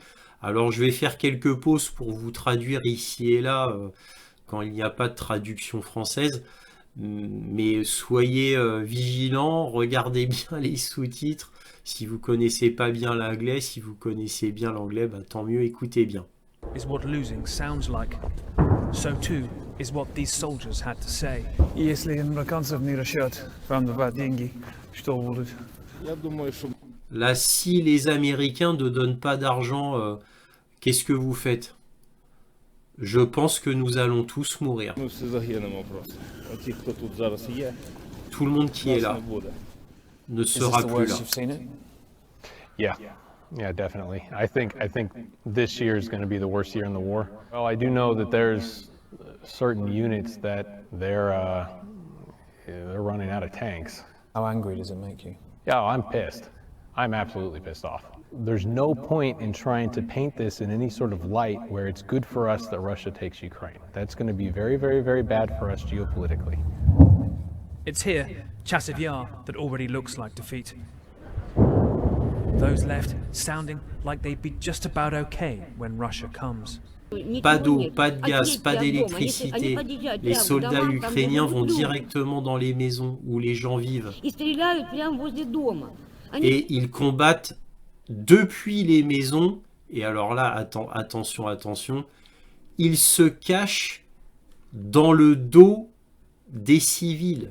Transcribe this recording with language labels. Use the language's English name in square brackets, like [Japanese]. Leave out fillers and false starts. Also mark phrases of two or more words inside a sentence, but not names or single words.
[French] Alors je vais faire quelques pauses pour vous traduire ici et là quand il n'y a pas de traduction française. Mais soyez vigilants, regardez bien les sous-titres. Si vous connaissez pas bien l'anglais, si vous connaissez bien l'anglais, bah, tant mieux, écoutez bien. [English] Is what losing sounds like. So too is what these soldiers had to say. [Russian] Если американцев не решат волновать деньги, что будет? [French] Là, si les Américains ne donnent pas d'argent, qu'est-ce que vous faites? Je pense que nous allons tous mourir. [Ukrainian] Ми всі загинемо просто. Оті, хто тут зараз є, [French] Tout le monde qui est [Ukrainian] нас [French] là [Ukrainian] не буде. [French] ne [English] Is this [French] sera [English] the [French] plus [English] worst [French] là. [English] you've seen it? Yeah, definitely. I think this year is going to be the worst year in the war. Well, I do know that there's certain units that they're running out of tanks. How angry does it make you? Yeah, I'm pissed. I'm absolutely pissed off. There's no point in trying to paint this in any sort of light where it's good for us that Russia takes Ukraine. That's going to be very, very, very bad for us geopolitically. It's here, Chasiv Yar, that already looks like defeat. Those left sounding like they'd be just about okay when Russia comes. [French] Pas d'eau, pas de gaz, pas d'électricité. Les soldats ukrainiens vont directement dans les maisons où les gens vivent. Et ils combattent depuis les maisons. Et alors là, attention, ils se cachent dans le dos des civils.